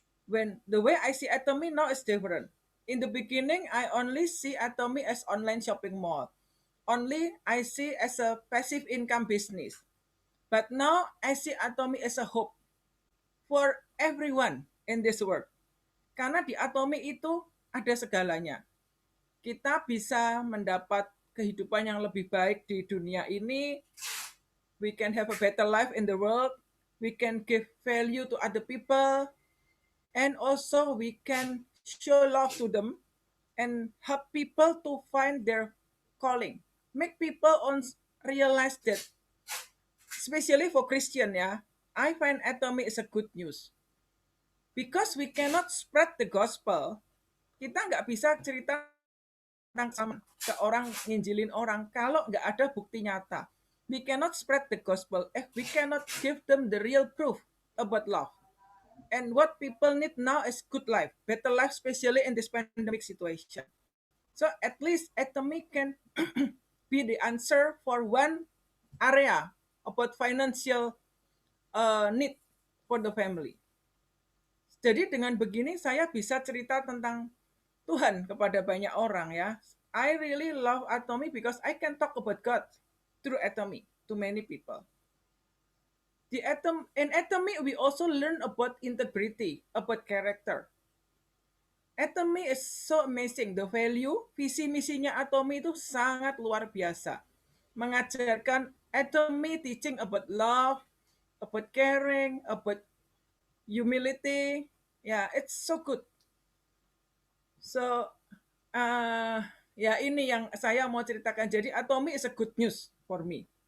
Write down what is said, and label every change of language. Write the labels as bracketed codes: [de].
[en] When the way I see Atomy now is different. In the beginning, I only see Atomy as online shopping mall. Only I see as a passive income business. But now I see Atomy as a hope for everyone in this world. [id] Karena di Atomy itu ada segalanya. Kita bisa mendapat kehidupan yang lebih baik di dunia ini. [en] We can have a better life in the world. We can give value to other people. And also we can show love to them and help people to find their calling. Make people realize that, especially for Christian ya, I find Atomy is a good news. Because we cannot spread the gospel, [id] kita nggak bisa cerita tentang sama ke orang, nginjilin orang, kalau nggak ada bukti nyata. [en] We cannot spread the gospel if we cannot give them the real proof about love. And what people need now is good life, better life, especially in this pandemic situation. So at least Atomy can be the answer for one area about financial need for the family. [id] Jadi dengan begini saya bisa cerita tentang Tuhan kepada banyak orang ya. [en] I really love Atomy because I can talk about God through Atomy to many people. In Atomy we also learn about integrity, about character. Atomy is so amazing. The value, [id] visi misinya Atomy itu sangat luar biasa. [en] Mengajarkan Atomy teaching about love, about caring, about humility. Yeah, it's so good. [id] So, ya ini yang saya mau ceritakan. [en] Jadi Atomy is a good news for me.